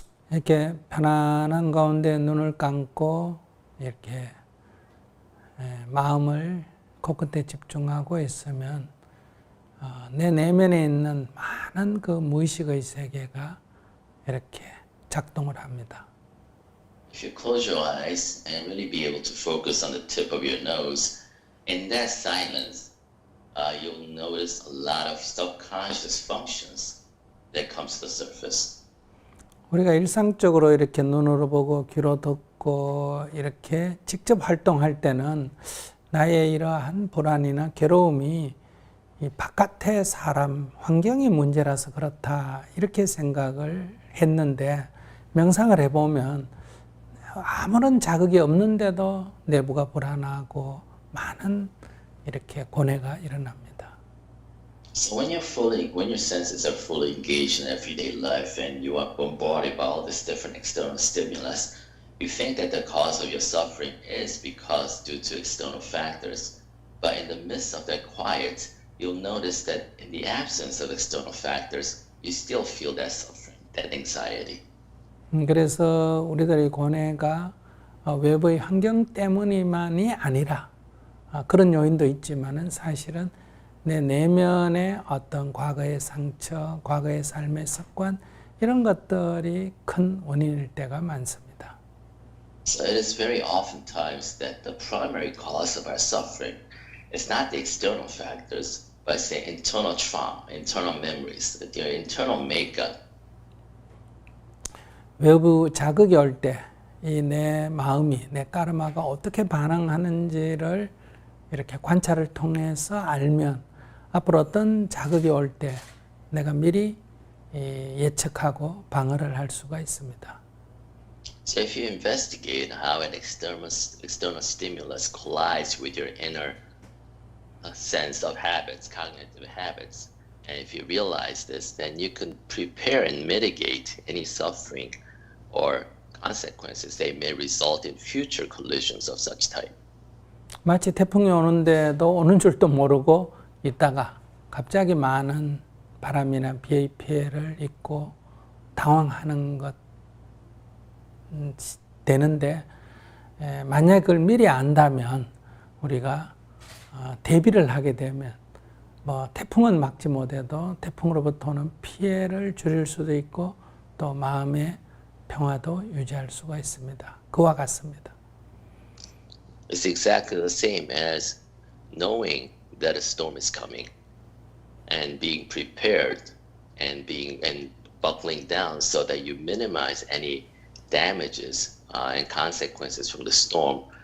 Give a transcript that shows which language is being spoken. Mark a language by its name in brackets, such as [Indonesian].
[Korean] 이렇게 편안한 가운데 눈을 감고 이렇게 마음을 코끝에 집중하고 있으면 내 내면에 있는 많은 그 무의식의 세계가 이렇게 작동을 합니다. [English] If you close your eyes and really be able to focus on the tip of your nose, in that silence, you'll notice a lot of subconscious functions that comes to the surface. [Korean] 우리가 일상적으로 이렇게 눈으로 보고 귀로 듣고 이렇게 직접 활동할 때는 나의 이러한 불안이나 괴로움이 이 바깥의 사람, 환경이 문제라서 그렇다 이렇게 생각을 했는데 명상을 해보면 아무런 자극이 없는데도 내부가 불안하고 많은 이렇게 고뇌가 일어납니다. [English] So when your senses are fully engaged in everyday life and you are bombarded by all this different external stimulus, you think that the cause of your suffering is because due to external factors. But in the midst of that quiet, you'll notice that in the absence of external factors, you still feel that suffering, that anxiety. [Korean] 그래서 우리들의 고뇌가 외부의 환경 때문이만이 아니라 그런 요인도 있지만은 사실은 내 내면의 어떤 과거의 상처, 과거의 삶의 습관 이런 것들이 큰 원인일 때가 많습니다. [English] So it is very oftentimes that the primary cause of our suffering is not the external factors, but say internal trauma, internal memories, your internal makeup. [Korean] 외부 자극이 올 때 이 내 마음이, 내 까르마가 어떻게 반응하는지를 이렇게 관찰을 통해서 알면 앞으로 어떤 자극이 올 때 내가 미리 예측하고 방어를 할 수가 있습니다. [English] So if you investigate how an external stimulus collides with your inner sense of habits, cognitive habits, and if you realize this, then you can prepare and mitigate any suffering or consequences that may result in future collisions of such type. [Korean] 마치 태풍이 오는데도 오는 줄도 모르고 있다가 갑자기 많은 바람이나 비의 피해를 입고 당황하는 것 되는데 만약에 그걸 미리 안다면 우리가 대비를 하게 되면 뭐 태풍은 막지 못해도 태풍으로부터 오는 피해를 줄일 수도 있고 또 마음의 평화도 유지할 수가 있습니다. 그와 같습니다. [English] It's exactly the same as knowing that a storm is coming and being prepared and buckling down so that you minimize any damages and consequences from the storm.